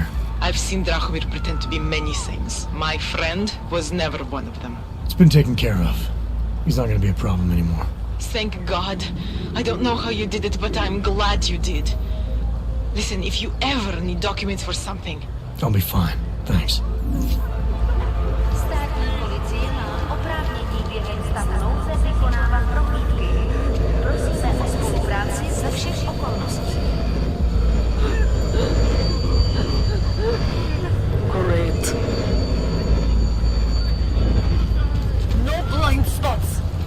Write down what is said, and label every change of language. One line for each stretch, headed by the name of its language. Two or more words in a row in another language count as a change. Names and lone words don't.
English: I've seen Drahomir pretend to be many things. My friend was never one of them. It's been taken care of. He's not gonna be a problem anymore. Thank God. I don't know how you did it, but I'm glad you did. Listen, if you ever need documents for something... I'll be fine. Thanks.
Czech: Státní policie má oprávnění během stavu nouze vykonávat prohlídky. Prosíme o spolupráci za všech okolností.
English: Great. No blind spots!